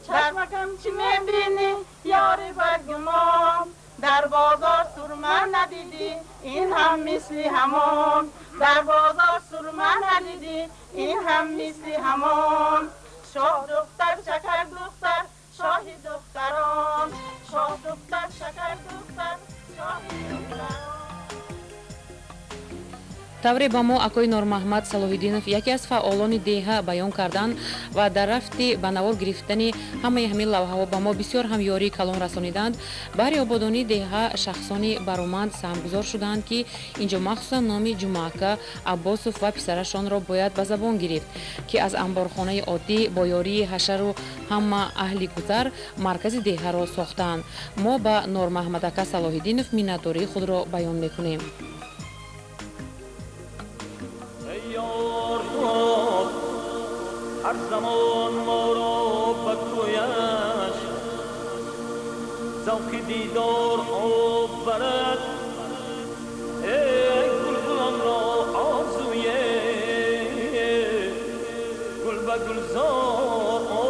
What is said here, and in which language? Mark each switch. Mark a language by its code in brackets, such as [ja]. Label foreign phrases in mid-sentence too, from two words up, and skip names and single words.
[tg] چشمکم چی میبینی یاری برگمان در بازار سرمه ندیدی این هم مثل همان در بازار سرمه ندیدی این هم مثل همان شاه دختر شکر دختر شاهی دختران شاه دختر شکر دختر شاهی دختران. тавре ба мо акои нурмаҳмад салоҳиддинов яке аз фаъолони деҳа баён карданд ва дар рафти ба навор гирифтани ҳамаи ҳамин лавҳаҳо ба мо бисёр ҳам ёрии калон расониданд. баҳри ободонии деҳа шахсони бароманд саҳмгузор шуданд ки инҷо махсусан номи ҷумаака аббосов ва писарашонро бояд ба забон гирифт ки аз амборхонаи оддӣ бо ёрии ҳашару ҳама аҳли гузар маркази деҳаро сохтаанд. мо ба нурмаҳмадака салоҳиддинов миннатдории худро баён мекунем. هر زمان ما را به کویش ذوق دیدار آب برد ای گلگلان را آرزوی گل به گلزار